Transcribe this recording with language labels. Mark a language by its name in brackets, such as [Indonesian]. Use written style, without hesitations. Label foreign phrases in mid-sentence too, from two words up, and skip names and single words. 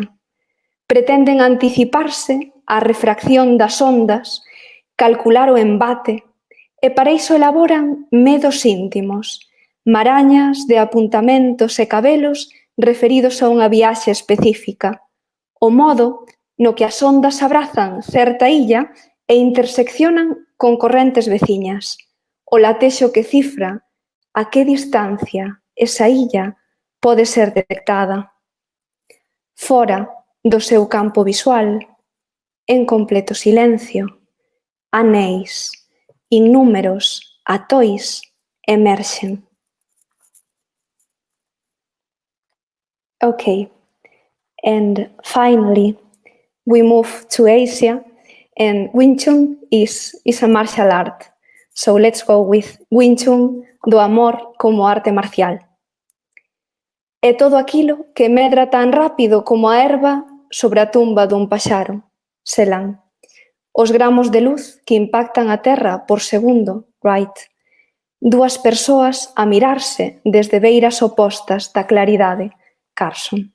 [Galician] Pretenden anticiparse á refracción das ondas, calcular o embate, e para iso elaboran medos íntimos, marañas de apuntamentos e cabelos referidos a unha viaxe específica, o modo no que as ondas abrazan certa illa e interseccionan con correntes veciñas, o latexo que cifra a que distancia esa illa pode ser detectada. Fora do seu campo visual, en completo silencio, anéis, innúmeros atois emerxen. [English] Okay, and finally, we move to Asia, and Wing Chun is a martial art. So let's go with Wing Chun do amor como arte marcial. [Galician] É todo aquilo que medra tan rápido como a erva sobre a tumba dun paxaro, Selan. Os gramos de luz que impactan a terra por segundo, Wright. 2 persoas a mirarse desde beiras opostas da claridade, Carson.